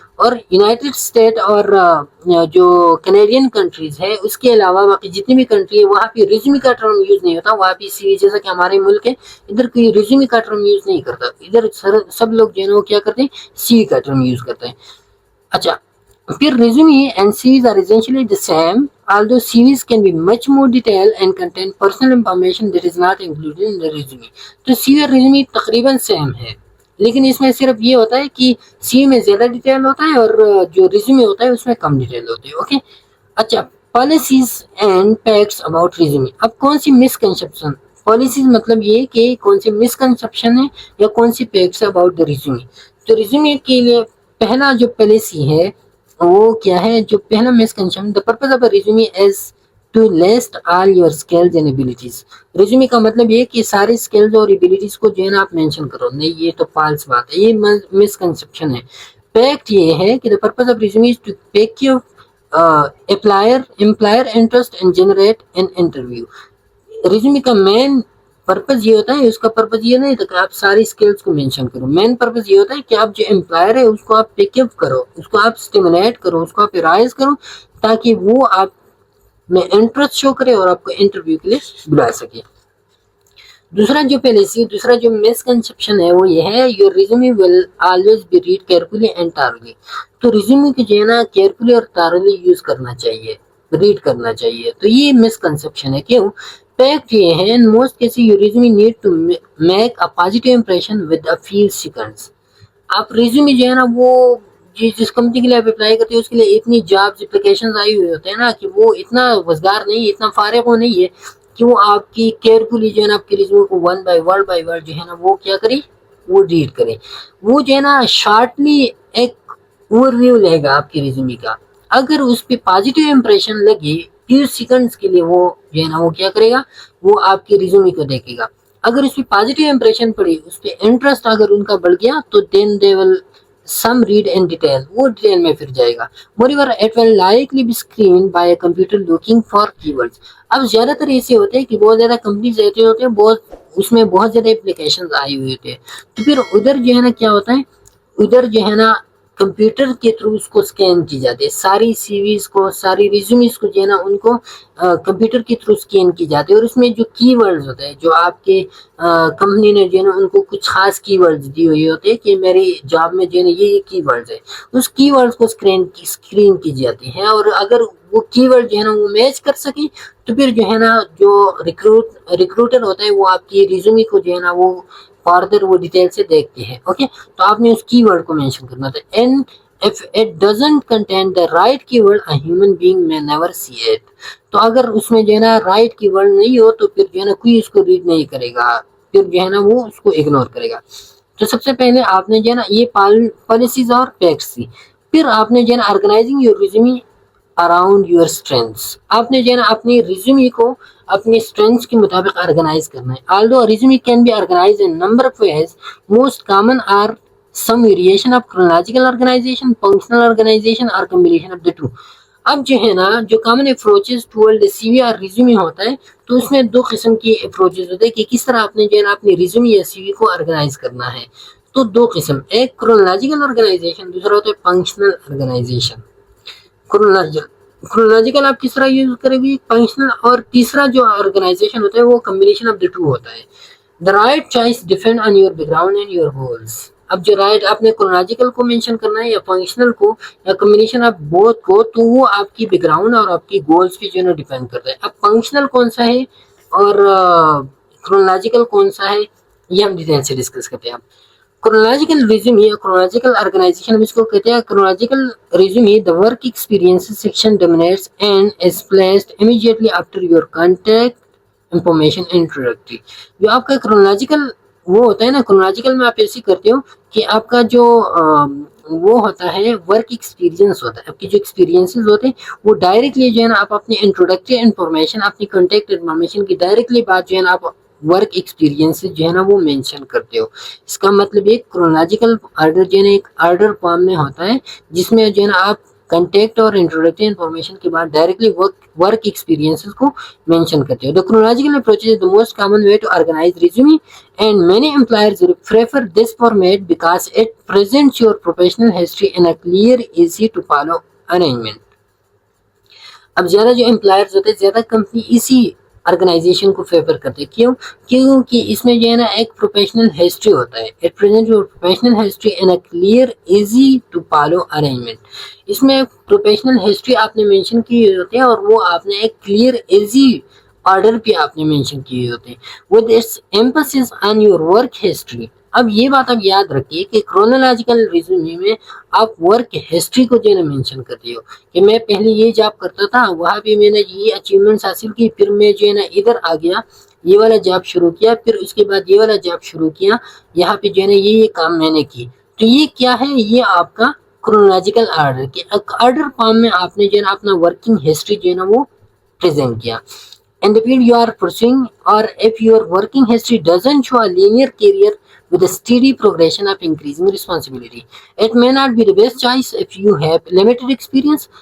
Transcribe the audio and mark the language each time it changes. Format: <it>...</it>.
<ur>اور United state اور جو کینیڈین کنٹریز ہے اس کے علاوہ باقی جتنی بھی کنٹری ہے وہاں پہ ریزیومی کا ٹرم یوز نہیں ہوتا. وہاں پہ سی وی، جیسا کہ ہمارے ملک ہے ادھر کوئی ریزیومی کا ٹرم یوز نہیں کرتا، ادھر سب لوگ جو ہے نا وہ کیا کرتے ہیں، سی وی کا ٹرم یوز کرتے ہیں. اچھا، پھر</ur> <en>resume and CVs are essentially the same, although CVs can be much more detailed and contain personal information that is not included in the resume.</en> <ur>تو سی وی اور ریزیومی تقریباً سیم ہے، لیکن اس میں صرف یہ ہوتا ہے کہ سی وی میں زیادہ ڈیٹیل ہوتا ہے اور جو ریزیومی ہوتا ہے اس میں کم ڈیٹیل ہوتی ہے. اوکے، اچھا، policies and facts about resume. اب کون سی مسکنسیپشن، پالیسیز مطلب یہ کہ کون سی مسکنسیپشن ہے یا کون سی فیکٹس اباؤٹ دا ریزیومی. تو ریزیومی کے لیے پہلا جو پالیسی ہے وہ کیا ہے، جو پہلا misconception,</ur> <en>the purpose of a resume is to list all your skills and abilities.</en> <ur>Resume کا مطلب یہ کہ سارے سکلز اور ایبیلیٹیز کو جو ہے نا آپ مینشن کرو. نہیں، یہ تو فالس بات ہے، یہ مسکنسیپشن ہے. فیکٹ یہ ہے کہ</ur> <en>the purpose of resume is to pick your employer interest and generate an interview.</en> <ur>Resume کا مین پرپز یہ ہوتا ہے، اس کا پرپز یہ نہیں ہوتا کہ آپ ساری سکلز کو مینشن کرو. مین پرپز یہ ہوتا ہے کہ آپ جو امپلائر ہے اس کو آپ پک اپ کرو، اس کو آپ سٹیمولیٹ کرو، اس کو آپ ارائز کرو، تاکہ وہ آپ میں انٹرسٹ شو کرے اور آپ کو انٹرویو کے لیے بلا سکے. دوسرا جو پالیسی، دوسرا جو مسکنسیپشن ہے وہ یہ ہے،</ur> <en>Your resume will always be read carefully and thoroughly.</en> <ur>تو ریزیومی کو جو ہے نا کیئرفلی اور تھارلی یوز کرنا چاہیے، ریڈ کرنا چاہیے. تو یہ مسکنسیپشن ہے. کیوں؟ فیکٹ یہ ہے،</ur> <en>in most cases your resume need to make a positive impression with a few seconds.</en> <ur>آپ ریزیومی جو ہے نا وہ جس کمپنی کے لیے آپ اپلائی کرتے ہیں اس کے لیے اتنی جابز اپلیکیشنز آئی ہوئی ہوتے ہیں نا کہ وہ اتنا وزگار نہیں، اتنا فارغ نہیں ہے کہ وہ آپ کی کیئرفلی جو ہے نا آپ کے ریزیوم کو ون بائی ورڈ جو ہے نا وہ کیا کرے، وہ ریڈ کرے. وہ جو ہے نا شارٹلی ایک اوور ویو لے گا آپ کے ریزیومی کا. اگر اس پہ پازیٹیو امپریشن لگے فیو سیکنڈز کے لیے، وہ جو ہے نا وہ کیا کرے گا، وہ آپ کے ریزیومی کو دیکھے گا. اگر اس پہ پازیٹیو امپریشن پڑی، اس پہ انٹرسٹ اگر ان کا بڑھ گیا تو</ur> <en>then they will some read in detail,</en> <ur>وہ ڈیٹیل میں پھر جائے گا.</ur> <en>moreover it will likely be screened by a computer looking for keywords.</en> <ur>اب زیادہ تر ایسے ہوتے ہیں کہ بہت زیادہ کمپنیز ایسے ہوتے ہیں، بہت اس میں بہت زیادہ اپلیکیشنز آئی ہوئی ہوتے ہیں. تو پھر ادھر جو ہے نا کیا ہوتا ہے، ادھر جو ہے نا کمپیوٹر کے تھرو اس کو اسکین کی جاتی ہے، ساری سی ویز کو، ساری ریزیومیز کو جو ہے نا ان کو کمپیوٹر کے تھرو اسکین کی جاتی ہے. اور اس میں جو کی ورڈز ہوتے ہیں، جو آپ کے کمپنی نے جو ہے نا ان کو کچھ خاص کی ورڈز دی ہوئی ہوتے ہیں کہ میری جاب میں جو ہے نا یہ کی ورڈز ہے، اس کی ورڈز کو اسکرین کی جاتی ہے. اور اگر وہ کی ورڈ جو ہے نا وہ میچ کر سکیں تو پھر جو ہے نا جو ریکروٹر ہوتا ہے وہ آپ کی ریزیومی کو جو ہے نا وہ فاردر وہ ڈیٹیل سے دیکھتے ہیں. اوکے، تو آپ نے اس کی ورڈ کو مینشن کرنا تھا.</ur> <en>And if it doesn't contain the right keyword a human being may never see it.</en> <ur>تو اگر اس میں جو ہے نا رائٹ کی ورڈ نہیں ہو تو پھر جو ہے نا کوئی اس کو ریڈ نہیں کرے گا، پھر جو ہے نا وہ اس کو اگنور کرے گا. تو سب سے پہلے آپ نے جو ہے نا یہ پالیسیز اور فیکٹس تھی. پھر آپ نے جو ہے نا</ur> <en>Organizing your resume around your strengths.</en> <ur>آپ نے جو ہے نا اپنی ریزیومی کو اپنی اسٹرینتھس کے مطابق آرگنائز کرنا ہے.</ur> <en>although a resume can be organized in number of ways, most common are some variation of chronological organization, functional organization or combination of the two.</en> <ur>اب جو ہے نا جو کامن اپروچز ٹوورڈ سی وی اور ریزیومی ہوتا ہے تو اس میں دو قسم کی اپروچز ہوتے ہیں کہ کس طرح آپ نے جو ہے نا اپنی ریزیومی یا سی وی کو آرگنائز کرنا ہے. تو دو قسم, ایک کرونالوجیکل آرگنائزیشن, دوسرا ہوتا ہے فنکشنل آرگنائزیشن. کرونالوجیکل آپ کس طرح یوز کریں گے, فنکشنل, اور تیسرا جو آرگنائزیشن ہوتا ہے وہ کمبینیشن آف دی ٹو ہوتا ہے.</ur> <en>The right choice depend on your background and your goals.</en> <ur>اب جو رائٹ آپ نے کرونالوجیکل کو مینشن کرنا ہے یا فنکشنل کو یا کمبینیشن آف بوتھ کو, تو وہ آپ کی بیک گراؤنڈ اور آپ کی گولس پہ جو ہے نا ڈیپینڈ کرتا ہے. اب فنکشنل کون سا ہے اور کرونالوجیکل کون سا ہے یہ ہم ڈیٹیل سے ڈسکس کرتے ہیں. اب chronological resume یا chronological organization ہم اس کو کہتے ہیں.</ur> <en>chronological resume the work experience section dominates and is placed immediately after your contact information introductory.</en> <ur>جو آپ کا chronological وہ ہوتا ہے نا, chronological میں آپ ایسی کرتے ہو کہ آپ کا جو وہ ہوتا ہے ورک ایکسپیرینس ہوتا ہے, آپ کی جو ایکسپیرینسز ہوتے ہیں وہ ڈائریکٹلی جو ہے نا آپ اپنی انٹروڈکٹری انفارمیشن, اپنی کانٹیکٹ انفارمیشن کی ڈائریکٹلی بات جو ہے نا آپ ورک ایکسپیرینس جو ہے نا وہ مینشن کرتے ہو. اس کا مطلب ایک کرونالوجیکل آرڈر جو ہے نا ایک آرڈر فارم میں ہوتا ہے جس میں جو ہے نا آپ کنٹیکٹ اور انٹروڈکٹری انفارمیشن کے بعد ڈائریکٹلی ورک ایکسپیرینسز کو مینشن کرتے ہو.</ur> <en>The chronological approach is the most common way to organize resume and many employers prefer this format because it presents your professional history in a clear, easy to follow arrangement.</en> <ur>اب زیادہ جو employers ہوتے ہیں, زیادہ company اسی organization کو fever کرتے ہیں. کیونکہ اس میں جو ہے نا ایک پروفیشنل ہسٹری ہوتا ہے.</ur> <en>It present your professional history in a clear, easy to follow arrangement.</en> <ur>اس میں پروفیشنل ہسٹری آپ نے مینشن کی ہوتی ہے اور وہ آپ نے ایک کلیئر ایزی آرڈر پہ آپ نے مینشن کیے ہوتے ہیں</ur> <en>with its emphasis on your work history.</en> <ur>اب یہ بات آپ یاد رکھیے کہ کرونالوجیکل ریزیومے میں آپ ورک ہسٹری کو جو ہے نا مینشن کرتے ہو کہ میں پہلے یہ جاب کرتا تھا, وہاں پہ میں نے یہ اچیومنٹس حاصل کی, پھر میں جو ہے نا ادھر آ گیا, یہ والا جاب شروع کیا, پھر اس کے بعد یہ والا جاب شروع کیا, یہاں پہ جو ہے نا یہ کام میں نے کی. تو یہ کیا ہے, یہ آپ کا کرونالوجیکل آرڈر کے آرڈر فارم میں آپ نے جو ہے نا اپنا ورکنگ ہسٹری جو ہے نا وہ پریزنٹ کیا.</ur> <en>In the field you are pursuing, or if your working history doesn't show a linear career with a steady progression of increasing responsibility, it may not be the best choice if you have limited experience.</en>